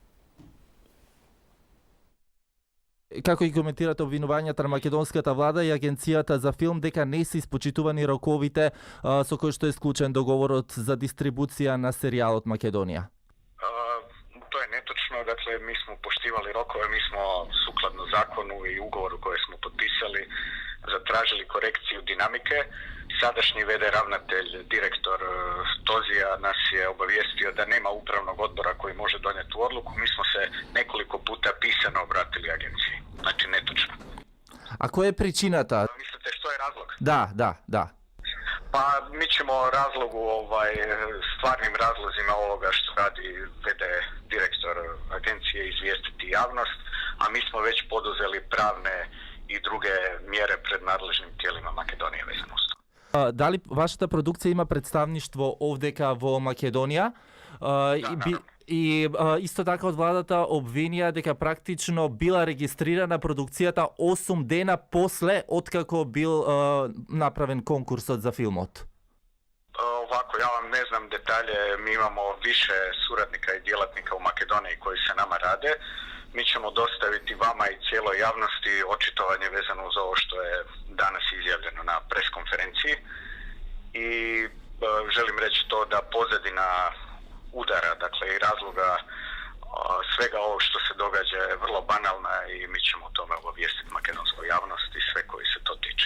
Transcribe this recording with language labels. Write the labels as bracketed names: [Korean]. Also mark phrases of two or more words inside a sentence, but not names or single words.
[Macedonian] Како и коментирате обвинувањата на македонската влада и Агенцијата за филм дека не се испочитувани роковите со кои што е склучен договорот за дистрибуција на серијалот Македонија? Тоа е неточно, [Croatian] dakle mi smo poštivali rokove, mi smo sukladno zakonu i ugovoru koj smo podpisali zatražili korekciju dinamike. Sadašnji VD ravnatelj, direktor Tozija nas je obavijestio da nema upravnog odbora koji može donijeti odluku. Mi smo se nekoliko puta pisano obratili agenciji. Znači netočno. A koja je причината? Mislite što je razlog? Da. Pa mi ćemo razlogu, stvarnim razlozima ovoga što radi VD direktor agencije izvijestiti javnost, a mi smo već poduzeli pravne i druge mjere pred nadležnim tijelima Makedonije vezano uz to. [Macedonian] Дали вашата продукција има представништво овдека во Македонија? И исто така од владата обвинија дека практично била регистрирана продукцијата 8 дена после откако бил направен конкурсот за филмот. [Croatian] Ovako, ja vam ne znam detalje, mi imamo više suradnika i djelatnika u Makedoniji koji se nama rade. Mi ćemo dostaviti vama i cijeloj javnosti očitovanje vezano uz ovo što je danas izjavljeno na preskonferenciji. I želim reći to da pozadina udara, dakle i razloga svega ovog što se događa je vrlo banalna i mi ćemo o tome obavijestiti makedonsku javnost i sve koji se to tiče.